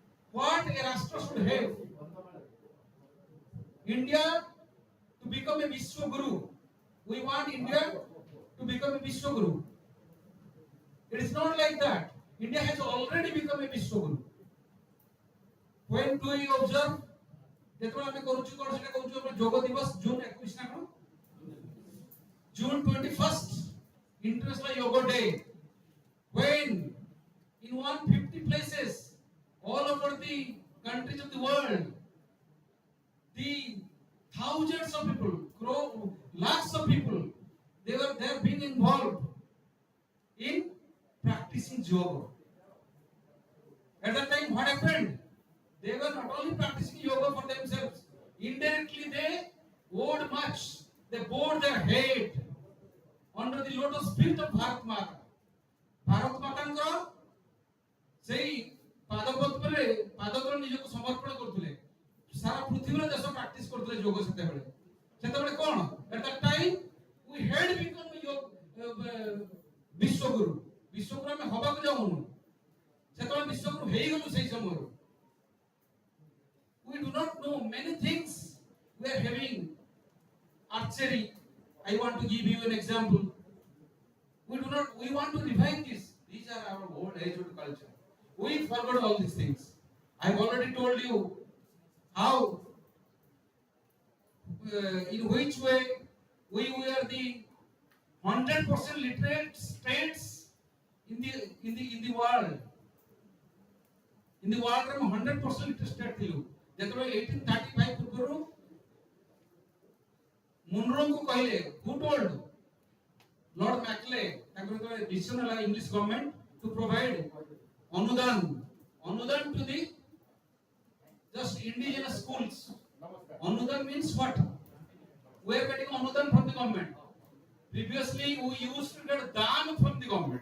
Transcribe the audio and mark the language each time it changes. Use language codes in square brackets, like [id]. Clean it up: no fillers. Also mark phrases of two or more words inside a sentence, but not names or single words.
[en] What a should have India to become a Vishwa Guru. We want India to become a Vishwa Guru. It is not like that. India has already become a Vishwa Guru. When do we observe? [or] ଯେତେବେଳେ ଆମେ କରୁଛୁ କଣ ସେଟା କହୁଛୁ ଆମର ଯୋଗ ଦିବସ ଜୁନ 21 ନା କଣ [en] June 21st International Yoga Day, when in 150 places all over the countries of the world, the thousands of people, lakhs of people, they are being involved in practicing yoga. At that time, what happened? They were not only practicing yoga for themselves, indirectly they owed much. They bowed their head under the lotus feet of Bharat Mata. [or] Bharat Mataଙ୍କର ସେଇ ପାଦପଦ୍ମରେ ନିଜକୁ ସମର୍ପଣ କରୁଥିଲେ। ସାରା ପୃଥିବୀର ଦେଶ ପ୍ରାକ୍ଟିସ କରୁଥିଲେ ଯୋଗ ସେତେବେଳେ କଣ? [en] At that time we had become ବିଶ୍ୱଗୁରୁ। [or] ବିଶ୍ୱଗୁରୁ ଆମେ ହବାକୁ ଯାଉନୁ, ସେତେବେଳେ ବିଶ୍ୱଗୁରୁ ହେଇଗଲୁ ସେଇ ସମୟରୁ। [en] We do not know many things. We are having archery. I want to give you an example. We want to revive this. These are our old age-old culture. We forgot all these things. I have already told you how, in which way we were the 100% literate states in the world. In the world, we 100% literate state थिलु। [or] ଯେତେବେଳେ 1835 ପୂର୍ବରୁ ମୁନରୋଙ୍କୁ କହିଲେ, [en] who told Lord Macaulay, [or] ତାଙ୍କର ଯେତେବେଳେ decision ହେଲା [en] English government to provide ଅନୁଦାନ to the just indigenous schools. ଅନୁଦାନ means what? We are getting अनुदान from the government. Previously we used to get दान from the government.